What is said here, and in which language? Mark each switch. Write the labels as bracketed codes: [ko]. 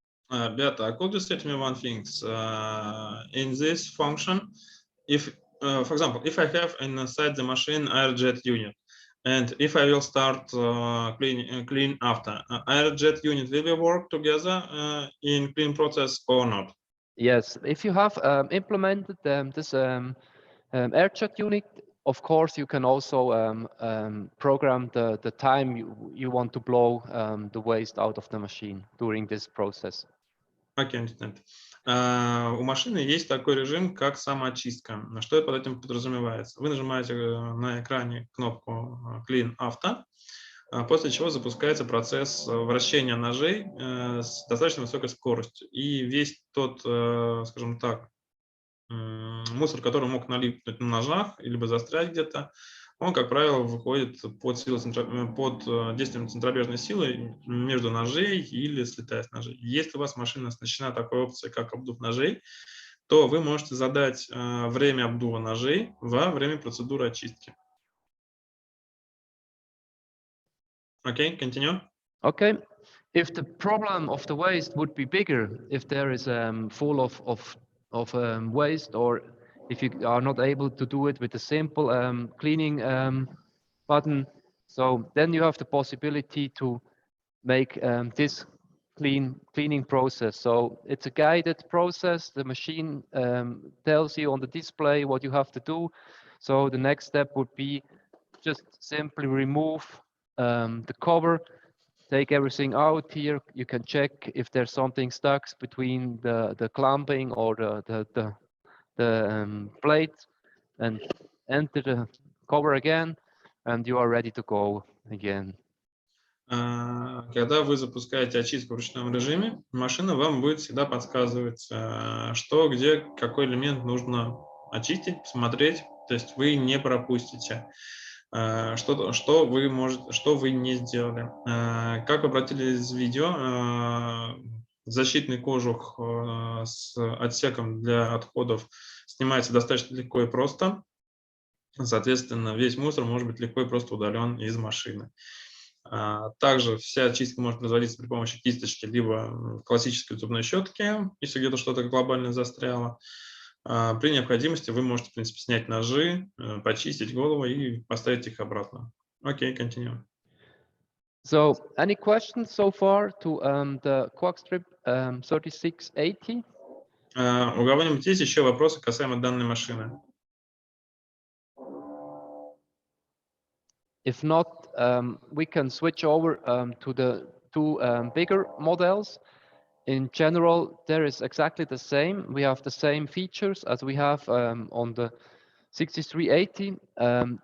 [en] Beata, could you say to me one thing? In this function, if, for example, if I have inside the machine air jet unit, and if I will start clean after, air jet unit will we work together in clean process or not? Yes, if you have implemented this air jet unit, of course you can also program the time you want to blow the waste out of the machine during this process. [ru] Окей, [en] understand. [ru] У машины есть такой режим, как самоочистка. Что под этим подразумевается? Вы нажимаете на экране кнопку Clean Auto, после чего запускается процесс вращения ножей с достаточно высокой скоростью. И весь тот, скажем так, мусор, который мог налипнуть на ножах, либо застрять где-то, он, как правило, выходит под действием центробежной силы между ножей или слетая с ножей. Если у вас машина оснащена такой опцией, как обдув ножей, то вы можете задать время обдува ножей во время процедуры очистки. [en] Okay, continue. Okay. If the problem of the waste would be bigger, if there is full of waste, or if you are not able to do it with a simple cleaning button, so then you have the possibility to make this cleaning process. So it's a guided process. The machine tells you on the display what you have to do. So the next step would be just simply remove the cover, take everything out here. You can check if there's something stuck between the clamping or the plate, and enter the cover again, and you are ready to go again. [ru] Когда вы запускаете очистку в ручном режиме, машина вам будет всегда подсказывать, что, где, какой элемент нужно очистить, посмотреть. То есть вы не пропустите, что вы не сделали. Как вы обратили из видео, защитный кожух с отсеком для отходов снимается достаточно легко и просто. Соответственно, весь мусор может быть легко и просто удален из машины. Также вся очистка может производиться при помощи кисточки, либо классической зубной щетки, если где-то что-то глобально застряло. При необходимости вы можете, в принципе, снять ножи, почистить голову и поставить их обратно. Окей, [en] continue. So, any questions so far to the CoaxStrip 3680? [ru] У кого-нибудь есть еще вопросы касаемо данной машины? [en] If not, we can switch over to the two bigger models. In general, there is exactly the same. We have the same features as we have on the 6380.